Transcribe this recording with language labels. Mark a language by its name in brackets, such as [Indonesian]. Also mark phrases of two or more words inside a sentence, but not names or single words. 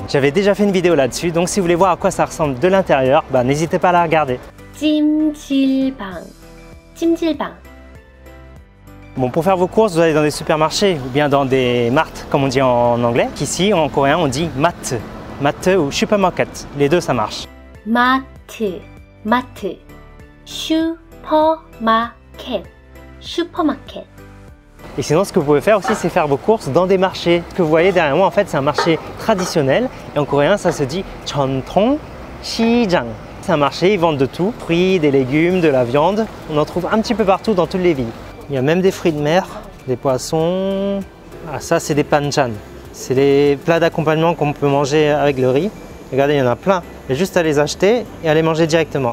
[French] J'avais déjà fait une vidéo là-dessus, donc si vous voulez voir à quoi ça ressemble de l'intérieur, n'hésitez pas à la regarder. Jimchilbang. Jimchilbang. Bon, pour faire vos courses, vous allez dans des supermarchés ou bien dans des marts, comme on dit en anglais. Ici, en coréen, on dit matte. Matte ou supermarket. Les deux, ça marche. [Korean] 마트. 마트. 슈퍼마켓. 슈퍼마켓. [French] Et sinon, ce que vous pouvez faire aussi, c'est faire vos courses dans des marchés. Ce que vous voyez derrière moi, en fait, c'est un marché traditionnel. Et en coréen, ça se dit [Korean] 전통 시장. [French] C'est un marché, ils vendent de tout. Fruits, des légumes, de la viande. On en trouve un petit peu partout dans toutes les villes. Il y a même des fruits de mer, des poissons. Ah, ça, c'est des panchan. C'est les plats d'accompagnement qu'on peut manger avec le riz. Regardez, il y en a plein. Il y a juste à les acheter et à les manger directement.